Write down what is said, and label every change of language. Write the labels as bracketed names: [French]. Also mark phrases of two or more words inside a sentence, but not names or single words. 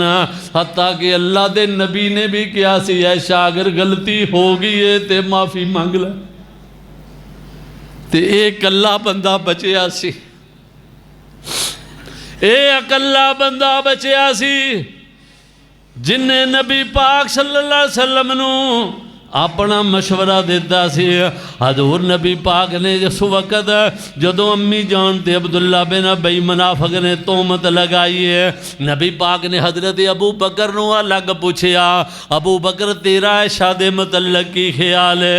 [Punjabi] حتیٰ کہ اللہ دے نبی نے وی کہا سی عائشہ اگر غلطی ہو گئی ہے تو معافی منگ لے. تے اک اکلا بندہ بچیا سی، اکلا بندہ بچیا سی جنہے نبی پاک [Arabic] صلى الله عليه وسلم [Punjabi] نوں اپنا مشورہ دتا سی. حضور نبی پاک نے جس وقت جدوں امی جان تے عبداللہ بن ابی منافق نے تہمت لگائی ہے، نبی پاک نے حضرت ابو بکر نوں الگ پچھیا ابو بکر تیرا عائشہ دے مطلب کی خیال ہے.